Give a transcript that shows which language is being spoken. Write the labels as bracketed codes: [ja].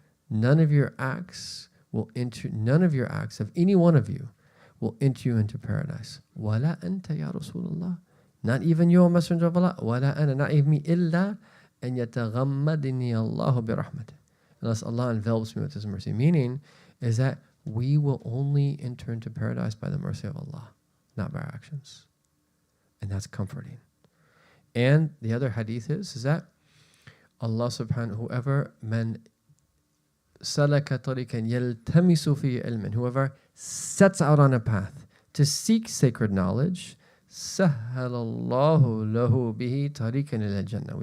[en] none of your acts of any one of you will enter you into paradise. [ar] وَلَا أَنْتَ يَا رَسُولَ اللَّهِ. [en] Not even you, O Messenger of Allah. [ar] وَلَا أَنَا, [en] not even me, [ar] إِلَّا أَنْ يَتَغَمَّدِنِي اللَّهُ بِرَحْمَتِهِ. [en] Unless Allah envelops me with His mercy. Meaning is that we will only enter into paradise by the mercy of Allah, not by our actions. And that's comforting. And the other hadith is that Allah subhanahu, whoever [ar] man salaka tariqan yaltamisu fi ilmin, [en] whoever sets out on a path to seek sacred knowledge, [ar] sahhalallahu lahu bihi tariqan ila jannah.